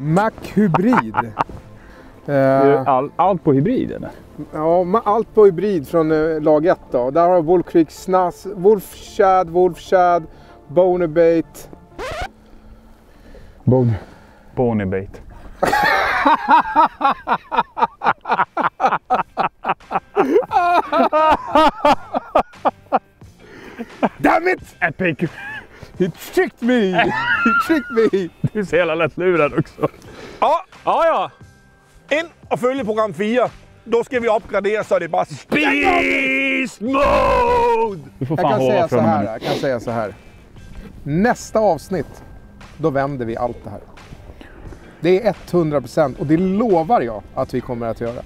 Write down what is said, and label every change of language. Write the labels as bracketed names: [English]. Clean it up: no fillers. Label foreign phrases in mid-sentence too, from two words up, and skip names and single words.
[Swedish] Mac Hybrid. Allt på hybrid eller? Ja, allt på hybrid från lag 1 då. Där har Wolf Creek Snass, Wolf Shad, Bonerbait. Bonebait. [English] Damn it! Epic! He tricked me! He tricked me! [Swedish] Du är så jävla lätt lurad också. Ja. [Danish] Ind og følge program 4. [Swedish] Då ska vi uppgradera så det är bara [English] Beast Mode! [Swedish] Jag kan säga så här. Nästa avsnitt, då vänder vi allt det här. Det är 100% och det lovar jag att vi kommer att göra.